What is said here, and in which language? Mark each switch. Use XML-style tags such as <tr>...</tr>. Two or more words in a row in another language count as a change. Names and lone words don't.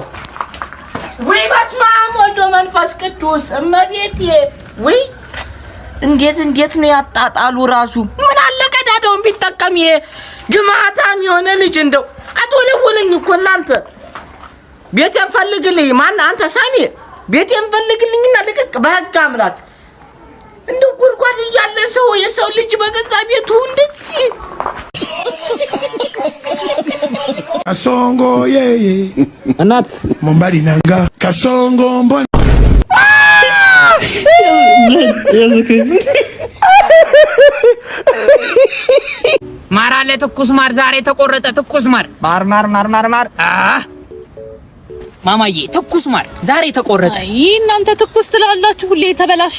<am>ወይ በስመ አብ ወልድ መንፈስ ቅዱስ እመቤቴ ወይ እንዴት ነው ያጣጣሉ ራሱ። ምን አለ ቀዳዳውን ቢጠቀም ይሄ ግማታም የሆነ ልጅ እንደው አትወለውለኝ እኮ እናንተ። ቤቴን ፈልግልኝ። ማን አንተ ሳሚ? ቤቴን ፈልግልኝና ልቅቅ በህግ አምላክ። እንደው ጉድጓድ እያለ የሰው ልጅ በገዛ ቤቱ እንደዚህ</am> <sw>Kasongo yeye</sw> <am>እናት</am> <sw>Mombali nanga Kasongo mbona</sw> <am>ማር አለ ትኩስ ማር ዛሬ ተቆረጠ ትኩስ ማር ማር ማማዬ ትኩስ ማር ዛሬ ተቆረጠ። እናንተ ትኩስ ትላላችሁ ሁሌ የተበላሸ።</am>